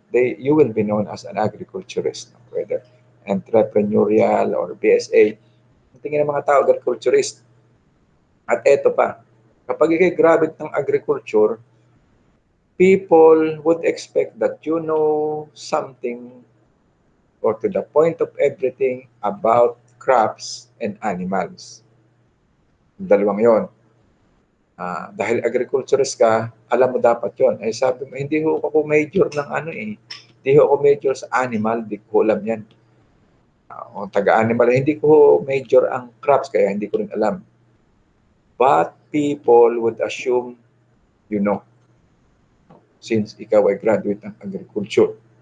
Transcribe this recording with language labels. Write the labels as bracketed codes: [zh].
[en] You will be known as an agriculturist, whether entrepreneurial or BSA. [tl] Ang tingin ng mga tao, agriculturist. At eto pa, kapag ikay graduate ng [en] agriculture, people would expect that you know something or to the point of everything about crops and animals. [tl] Dalawang yon. Dahil agriculturist ka, alam mo dapat yon. Ay sabi mo, hindi ho ako major ng ano eh. Hindi ho ako major sa animal, di ko alam yan. O taga-animal, hindi ko major ang crops, kaya hindi ko rin alam. [en] But people would assume you know, since [tl] ikaw ay graduate ng [en] agriculture.